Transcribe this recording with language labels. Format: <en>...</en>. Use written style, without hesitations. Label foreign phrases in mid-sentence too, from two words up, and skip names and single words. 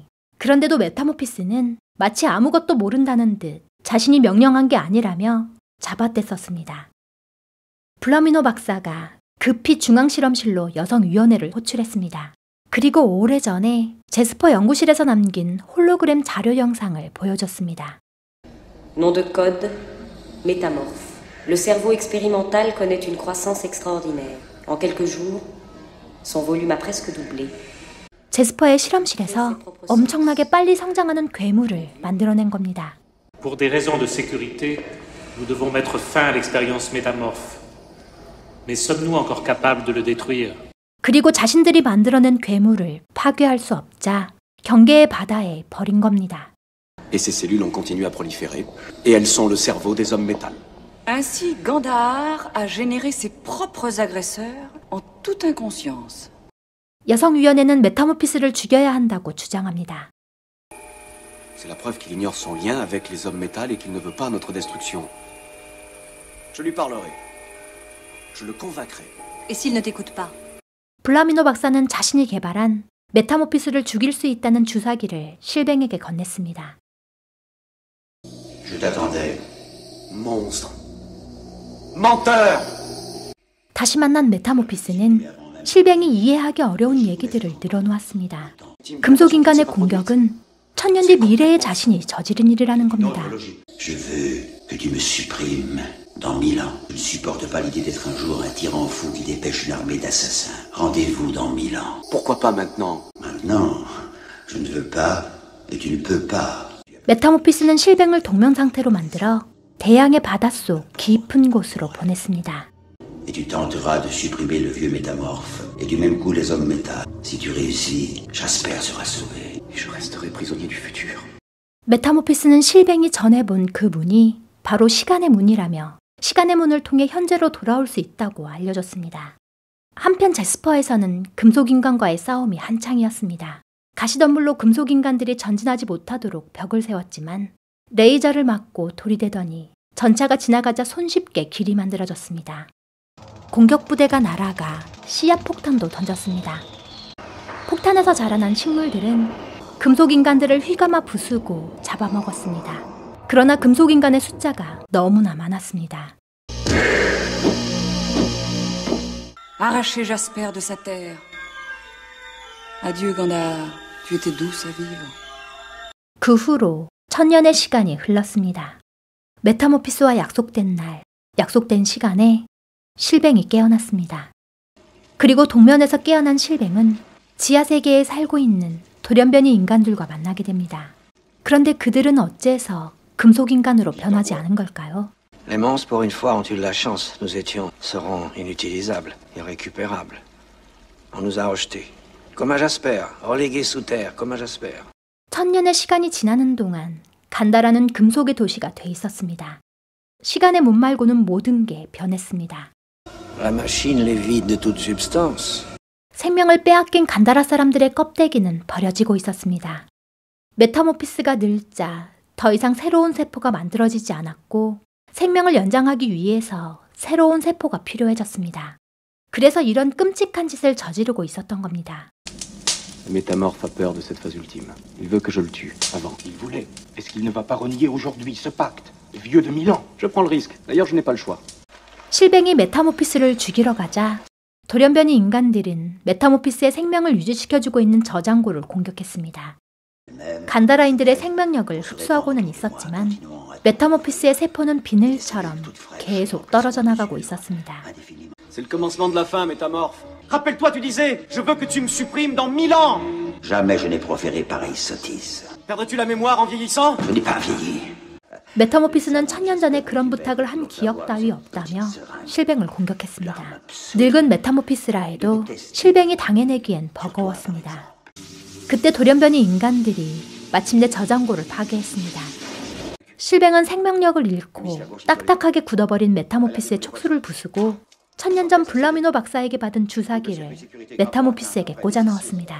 <ko>그런데도 메타모피스는 마치 아무것도 모른다는 듯 자신이 명령한 게 아니라며 잡아댔었습니다. 블라미노 박사가 급히 중앙실험실로 여성위원회를 호출했습니다. 그리고 오래전에 제스퍼 연구실에서 남긴 홀로그램 자료 영상을 보여줬습니다.</ko> <fr>Nom de code, métamorphe. Le cerveau expérimental connaît une croissance extraordinaire. En quelques jours, son volume a presque doublé.</fr> <ko>제스퍼의 실험실에서 엄청나게 빨리 성장하는 괴물을 만들어낸 겁니다.</ko> <fr>Pour des raisons de sécurité, nous devons mettre fin à l'expérience métamorphe. Mais sommes-nous encore capables de le détruire?</fr> <ko>그리고 자신들이 만들어낸 괴물을 파괴할 수 없자 경계의 바다에 버린 겁니다.</ko> <fr>Et ces cellules ont continué à proliférer, et elles sont le cerveau des hommes métal. Ainsi, Gandahar a généré ses propres agresseurs en toute inconscience.</fr> <ko>여성위원회는 메타모피스를 죽여야 한다고 주장합니다.</ko> <fr>C'est la preuve qu'il ignore son lien avec les hommes métal et qu'il ne veut pas notre destruction. Je lui parlerai. Je le convaincrai. Et s'il ne t'écoute pas?</fr> <ko>블라미노 박사는 자신이 개발한 메타모피스를 죽일 수 있다는 주사기를 실뱅에게 건넸습니다.</ko> <fr>Je t'attendais. Monstre. Menteur!</fr> <ko>다시 만난 메타모피스는 실뱅이 이해하기 어려운 얘기들을 늘어놓았습니다. 금속인간의 공격은 천년 뒤 미래의 자신이 저지른 일이라는 겁니다.</ko> <fr>Je veux que tu me supprimes dans 1000 ans. Je ne supporte pas l'idée d'être un jour un tyran fou qui dépêche une armée d'assassins. Rendez-vous dans 1000 ans. Pourquoi pas maintenant? Maintenant, je ne veux pas et tu ne peux pas.</fr> <ko>메타모피스는 실뱅을 동면 상태로 만들어 대양의 바닷속 깊은 곳으로 보냈습니다.</ko> <fr>Et tu tenteras de supprimer le vieux métamorphe et du même coup les hommes métal. Si tu réussis, Jasper sera sauvé. Et je resterai prisonnier du futur.</fr> <ko>메타모피스는 실뱅이 전에 본 그 문이 바로 시간의 문이라며 시간의 문을 통해 현재로 돌아올 수 있다고 알려줬습니다. 한편 제스퍼에서는 금속인간과의 싸움이 한창이었습니다. 가시덤불로 금속인간들이 전진하지 못하도록 벽을 세웠지만 레이저를 맞고 돌이 되더니 전차가 지나가자 손쉽게 길이 만들어졌습니다. 공격부대가 날아가 씨앗폭탄도 던졌습니다. 폭탄에서 자라난 식물들은 금속인간들을 휘감아 부수고 잡아먹었습니다. 그러나 금속인간의 숫자가 너무나 많았습니다.</ko> <fr>Arracher Jasper de sa terre. Adieu, Gandahar. Tu étais douce à vivre.</fr> <ko>그 후로 1000년의 시간이 흘렀습니다. 메타모피스와 약속된 날, 약속된 시간에 실뱅이 깨어났습니다. 그리고 동면에서 깨어난 실뱅은 지하세계에 살고 있는 돌연변이 인간들과 만나게 됩니다. 그런데 그들은 어째서 금속인간으로 변하지 않은 걸까요?</ko> <fr>Les monstres, pour une fois, ont eu de la chance. Nous étions, seront inutilisables, irrécupérables. On nous a rejetés. Comme à Jasper, relégués sous terre, comme à Jasper.</fr> <ko>1000년의 시간이 지나는 동안 간다라는 금속의 도시가 돼 있었습니다. 시간의 문 말고는 모든 게 변했습니다.</ko> <fr>La machine les vide de toute substance.</fr> <ko>생명을 빼앗긴 간다라 사람들의 껍데기는 버려지고 있었습니다. 메타모피스가 늙자 더 이상 새로운 세포가 만들어지지 않았고 생명을 연장하기 위해서 새로운 세포가 필요해졌습니다. 그래서 이런 끔찍한 짓을 저지르고 있었던 겁니다.</ko> <fr>Le métamorphe a peur de cette phase ultime. Il veut que je le tue, avant. Il voulait. Est-ce qu'il ne va pas renier aujourd'hui ce pacte, vieux de 1000 ans? Je prends le risque. D'ailleurs, je n'ai pas le choix.</fr> <ko>실뱅이 메타모피스를 죽이러 가자 돌연변이 인간들은 메타모피스의 생명을 유지시켜주고 있는 저장고를 공격했습니다. 간다라인들의 생명력을 흡수하고는 있었지만 메타모피스의 세포는 비늘처럼 계속 떨어져 나가고 있었습니다.</ko> <fr>C'est le commencement de la fin, métamorphe. Rappelle-toi, tu disais, je veux que tu me supprimes dans 1000 ans. Jamais je n'ai proféré pareille sottise. Perdrais-tu la mémoire en vieillissant? Je n'ai pas vieilli.</fr> <ko>메타모피스는 1000년 전에 그런 부탁을 한 기억 따위 없다며 실뱅을 공격했습니다. 늙은 메타모피스라 해도 실뱅이 당해내기엔 버거웠습니다. 그때 돌연변이 인간들이 마침내 저장고를 파괴했습니다. 실뱅은 생명력을 잃고 딱딱하게 굳어버린 메타모피스의 촉수를 부수고 1000년 전 블라미노 박사에게 받은 주사기를 메타모피스에게 꽂아 넣었습니다.</ko>